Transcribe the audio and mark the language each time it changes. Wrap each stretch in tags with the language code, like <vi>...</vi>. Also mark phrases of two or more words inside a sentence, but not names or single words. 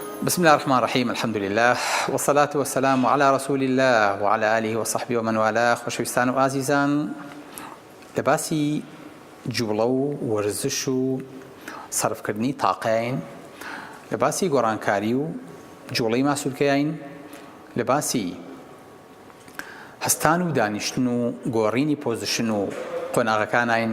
<ar>بسم الله الرحمن الرحيم الحمد لله والصلاة والسلام على رسول الله وعلى آله وصحبه ومن والاه.</ar> <ckb>خۆشەویستان و ئازیزان، لەباسی جوڵە و وەرزش و سەرفکردنی تاقەین، لەباسی گۆڕانکاری و جوڵەی ماسوولکەین، لەباسی هەستان و دانیشتن و گۆڕینی پۆزیشن و قۆناغەکانین.</ckb>